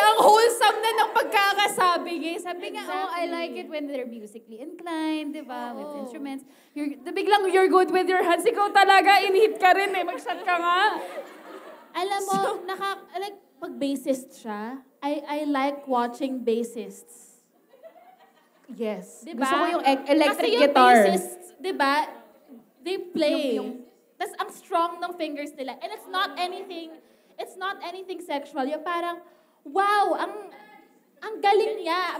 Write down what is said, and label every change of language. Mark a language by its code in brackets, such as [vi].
[tl] Ang wholesome na ng pagkakasabi niya. Sabi nga, [en] oh, I like it when they're musically inclined, [tl] di ba? [en] With instruments. [tl] Biglang [en] you're good with your hands. [tl] Ikaw talaga, in-hit ka rin eh. Mag-shot ka nga. Alam mo, [en] like, [tl] pag bassist siya, [en] I like watching bassists. Yes. [tl] Diba? Gusto ko yung electric Kasi [en] guitar. [tl] Yung [en] bassists, [tl] diba, [en] they play. [tl] Tas ang strong ng fingers nila. [en] And it's not anything sexual. [tl] Yung parang, wow, ang galing niya.